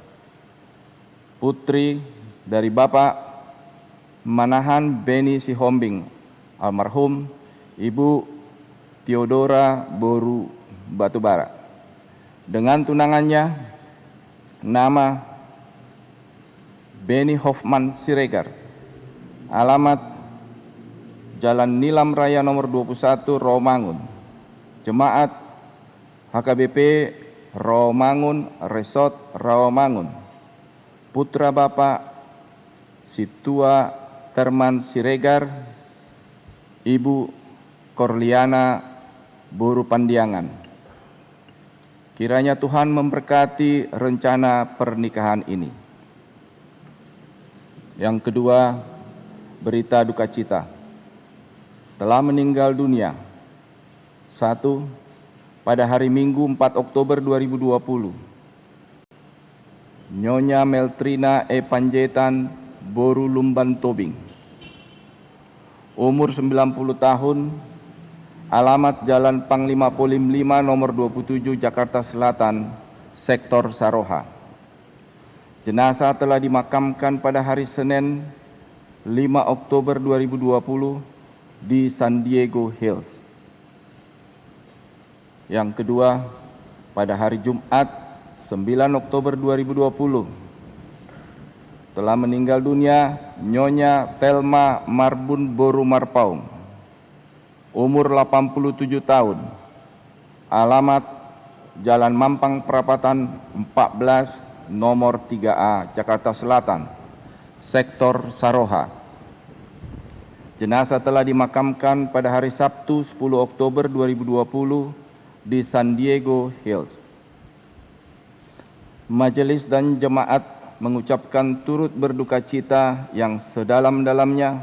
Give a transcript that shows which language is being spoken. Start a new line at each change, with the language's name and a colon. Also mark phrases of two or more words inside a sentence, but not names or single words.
Indonesian: Putri dari Bapak Manahan Beni Sihombing, almarhum Ibu Theodora Boru Batubara, dengan tunangannya nama Benny Hoffman Siregar, alamat Jalan Nilam Raya nomor 21, Rawamangun, Jemaat HKBP Rawamangun, Resort Rawamangun. Putra Bapak Situa Terman Siregar, Ibu Korliana Boru Pandiangan. Kiranya Tuhan memberkati rencana pernikahan ini. Yang kedua, berita duka cita. Telah meninggal dunia. 1. Pada hari Minggu 4 Oktober 2020, Nyonya Meltrina E. Panjaitan Boru Lumban Tobing, umur 90 tahun, alamat Jalan Panglima Polim 5 nomor 27 Jakarta Selatan, Sektor Saroha. Jenazah telah dimakamkan pada hari Senin 5 Oktober 2020 di San Diego Hills. Yang kedua, pada hari Jumat 9 Oktober 2020 telah meninggal dunia Nyonya Telma Marbun Boru Marpaung, umur 87 tahun, alamat Jalan Mampang Perapatan 14 nomor 3A, Jakarta Selatan, Sektor Saroha. Jenazah telah dimakamkan pada hari Sabtu 10 Oktober 2020 di San Diego Hills. Majelis dan jemaat mengucapkan turut berduka cita yang sedalam-dalamnya.